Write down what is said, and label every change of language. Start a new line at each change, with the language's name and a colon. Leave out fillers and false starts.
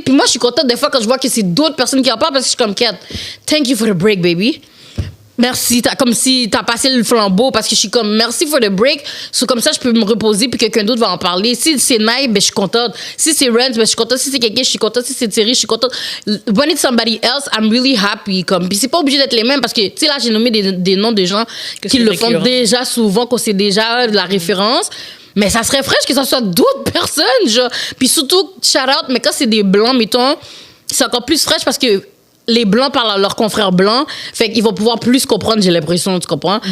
French: Puis moi, je suis contente des fois quand je vois que c'est d'autres personnes qui en parlent parce que je suis comme, Kat,
English: thank you for the break, baby.
French: Merci, comme si t'as passé le flambeau parce que je suis comme merci
English: for the break.
French: So, comme ça, je peux me reposer puis quelqu'un d'autre va en parler. Si c'est Naï, ben je suis contente. Si c'est Rent, ben je suis contente. Si c'est quelqu'un, je suis contente. Si c'est Thierry, je suis contente.
English: When it's somebody else, I'm really happy.
French: Comme, puis c'est pas obligé d'être les mêmes parce que, tu sais, là, j'ai nommé des noms de gens qui le font déjà souvent, qu'on sait déjà la référence. Mais ça serait fraîche que ça soit d'autres personnes, genre. Puis surtout, shout out, mais quand c'est des blancs, mettons, c'est encore plus fraîche parce que les blancs parlent à leurs confrères blancs, fait qu'ils vont pouvoir plus comprendre, j'ai l'impression, tu comprends?